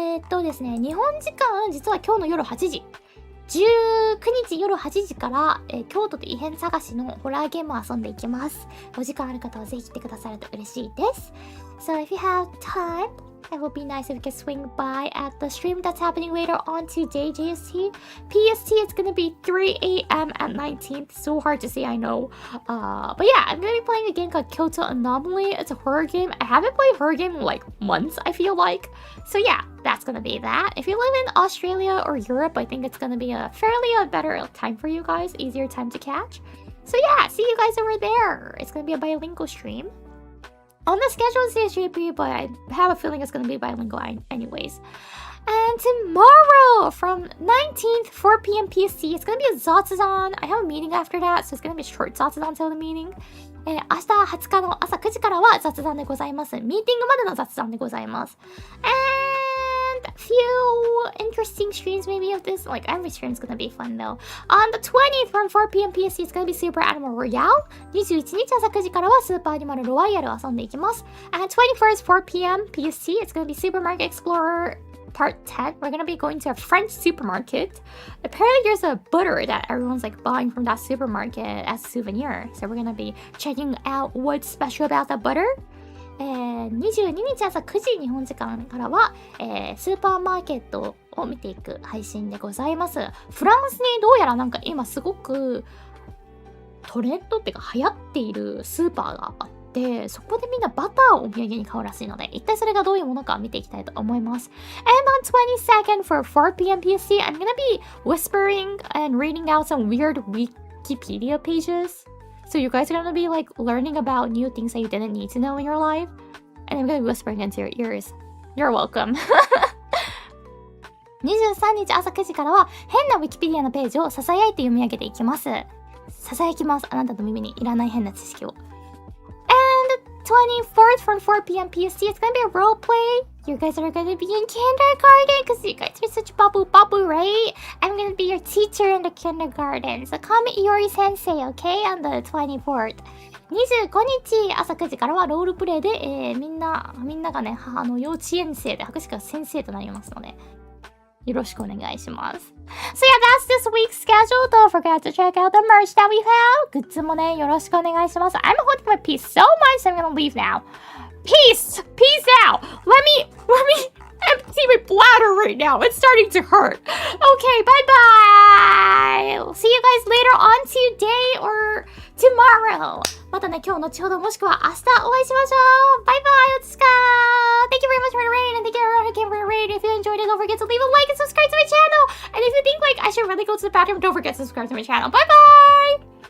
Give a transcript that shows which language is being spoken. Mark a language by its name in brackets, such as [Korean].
[Japanese] ですね、日本時間、実は今日の夜8時。19日夜8時から、京都で異変探しのホラーゲームを遊んでいきます。お時間ある方はぜひ来てくださると嬉しいです。 [English] So if you have time, it would be nice if you could swing by at the stream that's happening later on today, JST. PST, it's gonna be 3 a.m. at 19th. So hard to say, I know. But yeah, I'm gonna be playing a game called Kyoto Anomaly. It's a horror game. I haven't played horror game in like months, I feel like. So yeah, that's gonna be that. If you live in Australia or Europe, I think it's gonna be a fairly better time for you guys. Easier time to catch. So yeah, see you guys over there. It's gonna be a bilingual stream. On the schedule it says JP, but I have a feeling it's going to be bilingual anyways. And tomorrow from 19th, 4 p.m. PST, it's going to be a Zatsuzan. I have a meeting after that, so it's going to be a short Zatsuzan until the meeting. [Japanese] 明日20日の朝9時からは雑談でございます。ミーティングまでの雑談でございます。 [English] And a few interesting streams maybe of this. Like every stream's gonna be fun though. On the 20th from 4 p.m. PST, it's gonna be Super Animal Royale. [Japanese] 21日朝9時からはスーパーアニマルロワイヤルを遊んでいきます。 [English] And 21st 4 p.m. PST, it's gonna be Supermarket Explorer Part 10. We're gonna be going to a French supermarket. Apparently there's a butter that everyone's like buying from that supermarket as a souvenir. So we're gonna be checking out what's special about that butter. [Japanese] 22日朝9時日本時間からは、スーパーマーケットを見ていく配信でございます。フランスにどうやらなんか今すごくトレンドっていうか流行っているスーパーがあって、そこでみんなバターをお土産に買うらしいので、一体それがどういうものか見ていきたいと思います。 [English] And on 22nd for 4 p.m. PST, I'm gonna be whispering and reading out some weird Wikipedia pages. So you guys are gonna be like learning about new things that you didn't need to know in your life. And I'm gonna be whispering into your ears. You're welcome. [Japanese] 23日朝9時からは変な Wikipedia のページを囁いて読み上げていきます。囁きます。あなたの耳にいらない変な知識を。 [English] And 24th from 4 p.m. PST, it's gonna be a role play. You guys are gonna be in kindergarten because you guys are such babu, right? I'm gonna be your teacher in the kindergarten. So call me Iori Sensei, okay? On the 24th. [Japanese] 25日朝9時からはロールプレイで、みんながね、幼稚園生で博士が先生となりますので、よろしくお願いします。 [English] So yeah, that's this week's schedule. Don't forget to check out the merch that we have. [Japanese] グッズもね、よろしくお願いします。 [English] I'm holding my peace so much, so I'm gonna leave now. Peace out. Let me empty my bladder right now. It's starting to hurt. Okay, bye-bye. See you guys later on today or tomorrow. [Japanese] またね、今日後ほどもしくは明日お会いしましょう。バイバイ、おつかー。 [English] Thank you very much for the raid, and thank you everyone who came for the raid. If you enjoyed it, don't forget to leave a like and subscribe to my channel. And if you think like I should really go to the bathroom, don't forget to subscribe to my channel. Bye-bye.